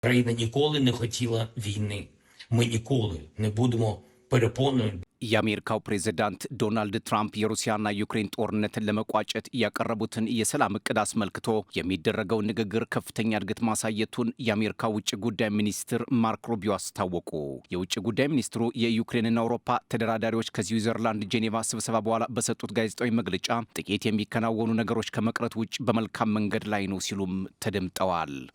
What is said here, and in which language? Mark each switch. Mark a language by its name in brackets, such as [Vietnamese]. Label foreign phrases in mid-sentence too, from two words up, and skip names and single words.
[Ukrainian] Країна ніколи не хотіла війни. Ми ніколи не будемо перепоною. [Amharic] የአሜሪካው ፕሬዝዳንት ዶናልድ ትራምፕ የሩሲያና ዩክሬን ጦርነትን ለመቋጨት ያቀረቡትን የሰላም እቅድ አስመልክቶ የሚደረገው ንግግር ከፍተኛ እድገት ማሳየቱን የአሜሪካ ውጭ ጉዳይ ሚኒስትር ማርክ ሩቢዮ አስታወቁ። የውጭ ጉዳይ ሚኒስትሩ የዩክሬንና አውሮፓ ተደራዳሪዎች ከስዊዘርላንድ ጄኔቫ ስብሰባ በኋላ በሰጡት ጋዜጣዊ መግለጫ ጥቂት የሚከናወኑ ነገሮች ከመቅረት ውጭ በመልካም መንገድ ላይ ነው ሲሉም ተደምጠዋል።